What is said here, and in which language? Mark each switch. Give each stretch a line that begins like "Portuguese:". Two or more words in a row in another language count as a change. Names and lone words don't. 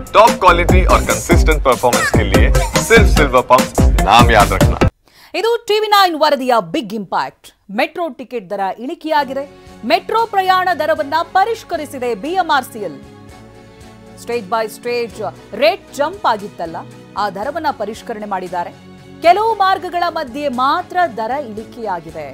English: top quality
Hindi: और
English: consistent performance
Hindi: के लिए सिर्फ सिल्वर पंप नाम याद रखना।
Kannada: ಇದು TV9 ವರದಿಯ
English: big impact. metro ticket
Kannada: ದರ ಇಳಿಕೆಯಾಗಿದೆ. ಮೆಟ್ರೋ ಪ್ರಯಾಣ ದರವನ್ನ ಪರಿಷ್ಕರಿಸಿದೆ BMRCL.
English: stage by stage rate jump
Kannada: ಆಗಿತ್ತಲ್ಲ, ಆ ದರವನ್ನ ಪರಿಷ್ಕರಣೆ ಮಾಡಿದ್ದಾರೆ. ಕೆಲವು ಮಾರ್ಗಗಳ ಮಧ್ಯೆ ಮಾತ್ರ ದರ ಇಳಿಕೆಯಾಗಿದೆ.